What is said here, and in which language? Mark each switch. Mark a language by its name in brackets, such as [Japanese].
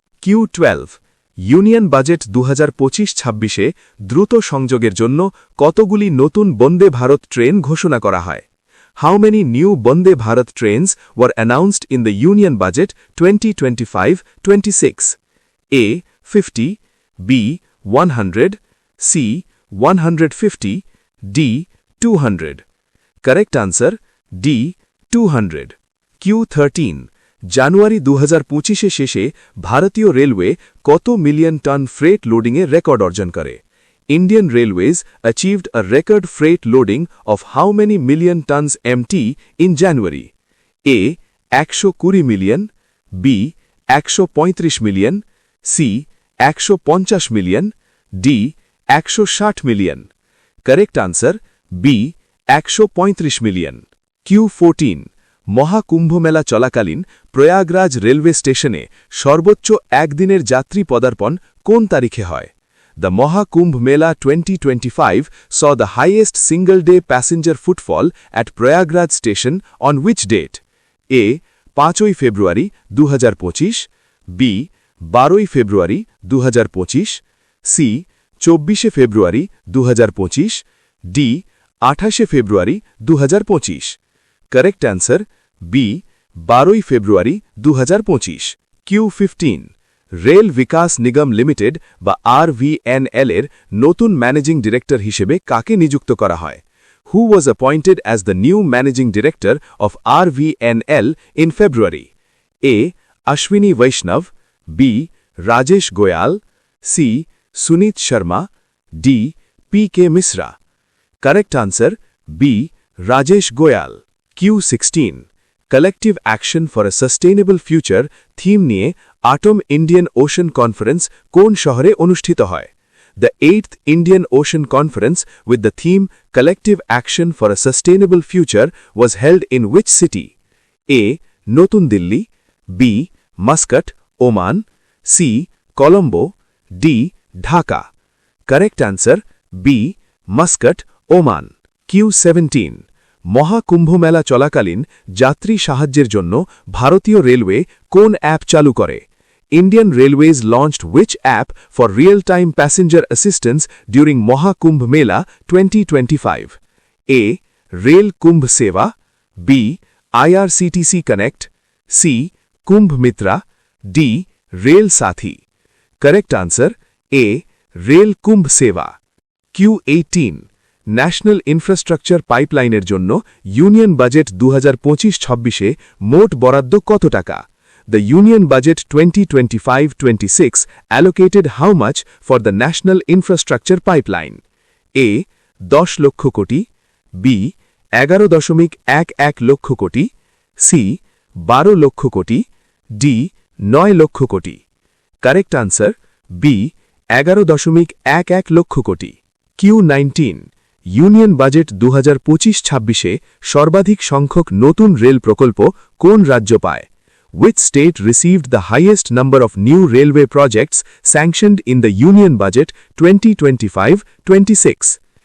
[Bangla] Q12 union budget 2025-26-এ দ্রুত সংযোগের জন্য কতগুলি নতুন বন্দে ভারত ট্রেন ঘোষণা করা হয়? [English] How many new Bande Bharat trains were announced in the Union Budget 2025-26? A. 50, B. 100, C. 150, D. 200. Correct answer D. 200. [Bangla] Q13 জানুয়ারি 2025-এ শেষে ভারতীয় রেলওয়ে কত মিলিয়ন টন ফ্রেট লোডিংয়ে রেকর্ড অর্জন করে? [English] Indian Railways achieved a record freight loading of how many million tons MT in January? A. 120 million, B. 135 million, C. 150 million, D. 160 million. Correct answer B. 135 million. [Bangla] Q14 মহাকুম্ভমেলা চলাকালীন Prayagraj railway স্টেশনে সর্বোচ্চ একদিনের যাত্রী পদার্পণ কোন তারিখে হয়? [English] The Mahakumbh Mela 2025 saw the highest single-day passenger footfall at Prayagraj station on which date? [Bangla] A. 5 February 2025, B. 12 February 2025, C. 24 February 2025, D. [English] 28 February 2025. Correct answer B. [Bangla] 12 February 2025. Q15 rail Vikas Nigam limited বা RVNL এর নতুন managing director হিসেবে কাকে নিযুক্ত করা হয়? [English] Who was appointed as the new managing director of RVNL in February? A. Ashwini Vaishnav, B. Rajesh Goyal, C. Sunit Sharma, D. P.K. Misra. Correct answer B. Rajesh Goyal. [Bangla] Q16 [English] Collective Action for a Sustainable Future [Bangla] theme নিয়ে atom Indian ocean conference কোন শহরে অনুষ্ঠিত হয়? [English] The 8th Indian Ocean Conference with the theme Collective Action for a Sustainable Future was held in which city? A. Notun Delhi, B. Muscat, Oman, C. Colombo, D. Dhaka. Correct answer B. Muscat, Oman. [Bangla] Q17 মহাকুম্ভমেলা চলাকালীন যাত্রী সাহায্যের জন্য ভারতীয় railway কোন app চালু করে? [English] Indian Railways launched which app for real-time passenger assistance during Mahakumbh Mela 2025? A. Rail Kumbh Seva, B. IRCTC Connect, C. Kumbh Mitra, D. Rail Sathi. Correct answer A. Rail Kumbh Seva. [Bangla] Q18 national infrastructure পাইপলাইনের জন্য union budget 2025-26-এ মোট বরাদ্দ কত টাকা? [English] The Union Budget 2025-26 allocated how much for the National Infrastructure Pipeline? [Bangla] A. 10 lakh crore, B. 11.11 lakh crore, C. 12 lakh crore, D. 9 lakh crore. [English] Correct answer B. 11.11 [Bangla] lakh crore. Q19 union budget 2025-26-এ সর্বাধিক সংখ্যক নতুন rail প্রকল্প কোন রাজ্য পায়? [English] Which state received the highest number of new railway projects sanctioned in the Union Budget 2025-26?